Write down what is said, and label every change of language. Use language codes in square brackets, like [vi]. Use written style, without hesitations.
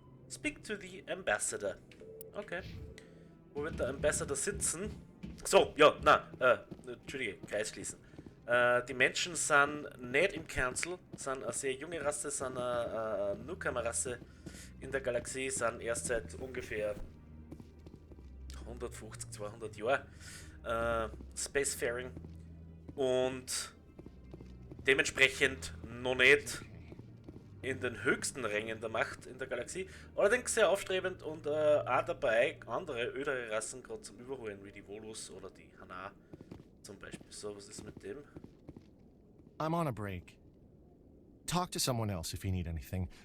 [en] Speak to the Ambassador. Okay. [de] Wo wird der Ambassador sitzen? So, ja, Entschuldige, Kreis schließen. Die Menschen sind nicht im Council, sind eine sehr junge Rasse, sind eine Newcomer-Rasse in der Galaxie, sind erst seit ungefähr 150, 200 Jahren Spacefaring und dementsprechend noch nicht in den höchsten Rängen der Macht in der Galaxie, allerdings sehr aufstrebend und auch dabei, andere ödere Rassen gerade zum Überholen, wie die Volus oder die Hana zum Beispiel. So, was ist mit dem? [en] I'm on a break. Talk to someone else if you need anything.